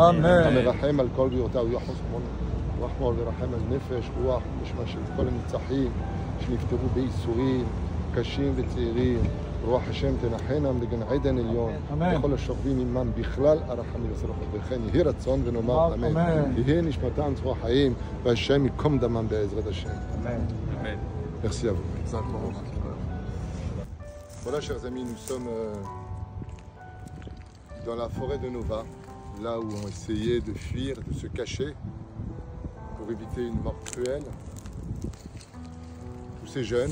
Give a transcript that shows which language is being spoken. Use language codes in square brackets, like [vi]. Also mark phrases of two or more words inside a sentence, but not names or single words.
[he] המרחם על כל בריאותיו יחוס רחמו ורחם על נפש רוח נשמה של כל הנרצחים שנפטרו בייסורים קשים וצעירים. רוח השם תנחנם לגן עדן עליון לכל השוכבים עמם בכלל הרחמים וסלחת וכן יהי רצון ונאמר אמן. יהי נשמתם צרור חיים והשם ייקום דמם בעזרת השם. [fr] Amen. Merci à vous. Voilà, chers amis, nous sommes dans la forêt de Nova, là où on essayait de fuir, de se cacher pour éviter une mort cruelle. Tous ces jeunes.